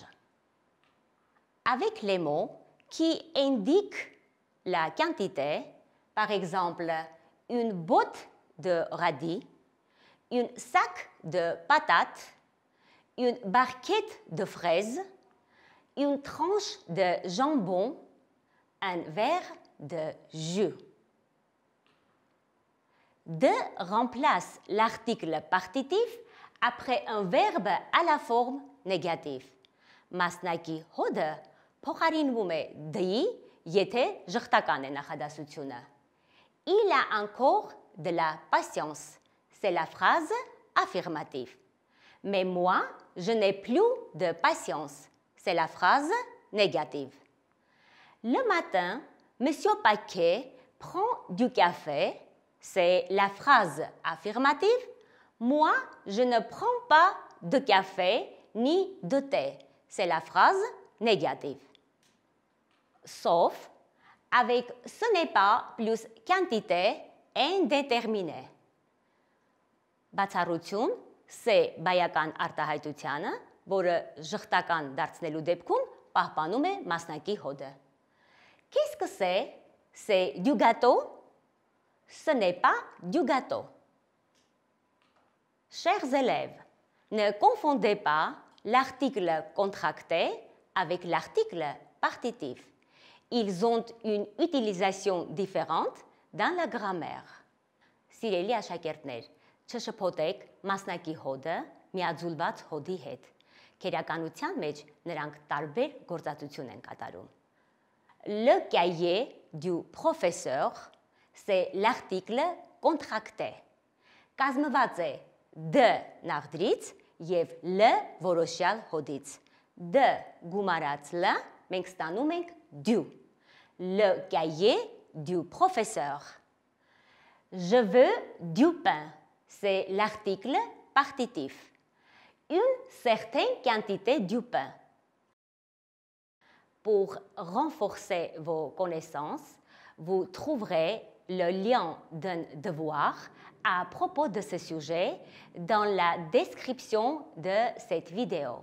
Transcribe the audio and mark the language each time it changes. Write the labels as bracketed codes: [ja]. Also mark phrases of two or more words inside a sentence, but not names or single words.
[fr] Avec les mots qui indiquent la quantité, par exemple, une botte de radis, un sac de patates, une barquette de fraises, une tranche de jambon, un verre de jus. De remplace l'article partitif après un verbe à la forme négative. [hy] Մասնակի հոդը փոխարինվում է դի, եթե ժխտական է նախադասությունը. [fr] Il a encore de la patience. C'est la phrase affirmative. Mais moi, je n'ai plus de patience. C'est la phrase négative. Le matin, Monsieur Paquet prend du café. C'est la phrase affirmative. Moi, je ne prends pas de café ni de thé. C'est la phrase négative. Sauf avec ce n'est pas plus quantité indéterminée. [hy] Բացառություն, c'est բայական արտահայտությանը, որը ժխտական դարձնելու դեպքում պահպանում է մասնակի հոդը. [fr] Qu'est-ce que c'est? C'est du gâteau? Ce n'est pas du gâteau. Chers élèves, ne confondez pas l'article contracté avec l'article partitif. Ils ont une utilisation différente dans la grammaire. [hy] Սիրելի աշակերտներ, չշփոթեք մասնակի հոդը միաձուլված հոդի հետ։ Քերականության մեջ նրանք տարբեր գործածություն են կատարում։ [fr] Le cahier du professeur, c'est l'article contracté. [hy] Կազմված է d նախդրից եւ l որոշյալ հոդից։ D գումարած l մենք ստանում ենք du. [fr] Le cahier du professeur. Je veux du pain. C'est l'article partitif. Une certaine quantité du pain. Pour renforcer vos connaissances, Vous trouverez le lien d'un devoir à propos de ce sujet dans la description de cette vidéo.